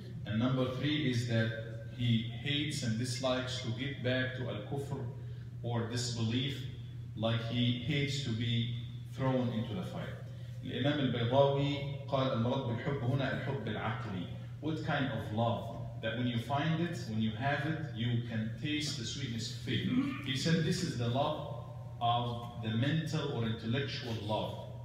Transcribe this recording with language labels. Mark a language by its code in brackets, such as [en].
[en] And number three is that he hates and dislikes to get back to al-kufr or disbelief, like he hates to be thrown into the fire. [ar] الإمام البيضاوي قال المراد بالحب هنا الحب العقلي. [en] What kind of love? That when you find it, when you have it, you can taste the sweetness of faith. He said this is the love of the mental or intellectual love.